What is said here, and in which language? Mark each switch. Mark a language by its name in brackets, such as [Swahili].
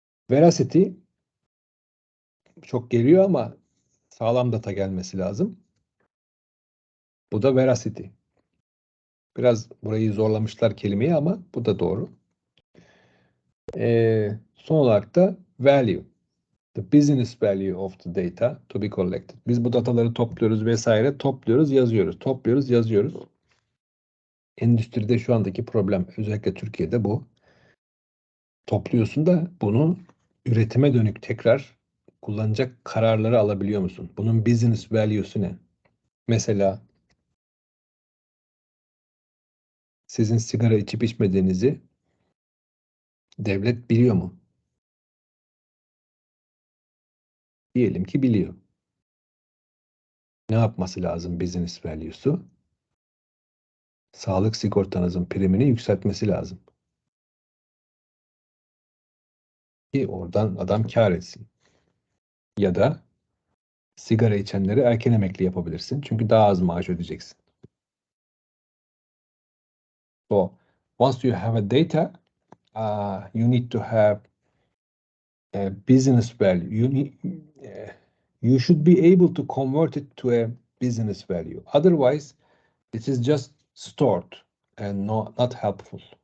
[Turkish] Veracity çok geliyor ama sağlam data gelmesi lazım. Bu da veracity. Biraz burayı zorlamışlar kelimeyi ama bu da doğru. Son olarak da value. [English] The business value of the data to be collected. [Turkish] Biz bu dataları topluyoruz vesaire. Topluyoruz, yazıyoruz. Topluyoruz, yazıyoruz. Endüstride şu andaki problem, özellikle Türkiye'de bu. Topluyorsun da bunu üretime dönük tekrar kullanacak kararları alabiliyor musun? Bunun business value'su ne? Mesela sizin sigara içip içmediğinizi devlet biliyor mu? Diyelim ki biliyor. Ne yapması lazım business value'su? Sağlık sigortanızın primini yükseltmesi lazım. Ki oradan adam kâr etsin. Ya da sigara içenleri erken emekli yapabilirsin. Çünkü daha az maaş ödeyeceksin. [English] So, once you have a data, you need to have a business value. You should be able to convert it to a business value. Otherwise, it is just stored and not helpful.